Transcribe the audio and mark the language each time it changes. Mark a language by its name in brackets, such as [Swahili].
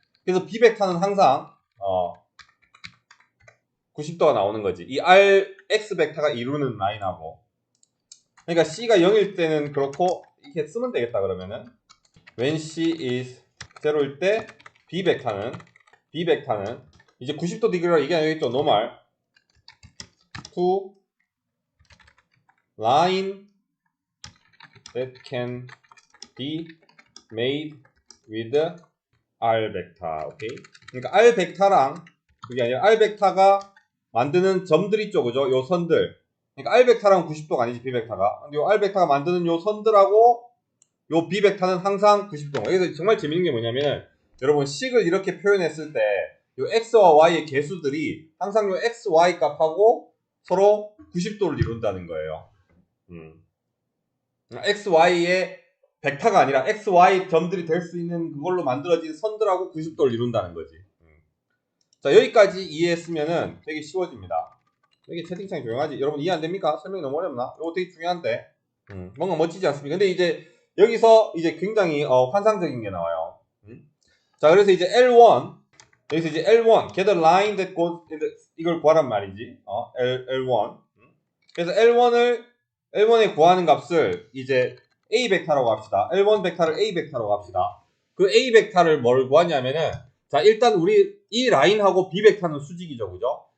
[Korean] 그래서 B 벡터는 항상 90도가 나오는 거지. 이 X 벡터가 이루는 라인하고. 그러니까 C가 0일 때는 그렇고, 이렇게 쓰면 되겠다. 그러면은 [English] when C is [Korean] 0일 때 B 벡터는 이제 90도 디그리가 이게 아니겠죠. [English] normal to line that can be made with R 벡터. [Korean] 오케이? 그러니까 R 벡터랑, 그게 아니라 R 벡터가 만드는 점들 있죠. 그죠? 요 선들. 그러니까 R 벡터랑 90도가 아니지, B 벡터가. 근데 요 R 벡터가 만드는 요 선들하고 요 B 벡터는 항상 90도. 그래서 정말 재밌는 게 뭐냐면, 여러분 식을 이렇게 표현했을 때 요 x와 y의 개수들이 항상 요 x, y 값하고 서로 90도를 이룬다는 거예요. x, y의 벡터가 아니라 x, y 점들이 될 수 있는 그걸로 만들어진 선들하고 90도를 이룬다는 거지. 자, 여기까지 이해했으면은 되게 쉬워집니다. 여기 채팅창이 조용하지? 여러분 이해 안 됩니까? 설명이 너무 어렵나? 이거 되게 중요한데. 뭔가 멋지지 않습니까? 근데 이제 여기서 이제 굉장히 환상적인 게 나와요. 자, 그래서 이제 L1, 여기서 이제 [English] L1 get a line that goes in the, [Korean] 이걸 구하란 말이지. L1. 그래서 L1에 구하는 값을 이제 A 벡터라고 합시다. L1 벡터를 A 벡터라고 합시다. 그 A 벡터를 뭘 구하냐면은, 자, 일단 우리 이 라인하고 B 벡터는 수직이죠. 그죠?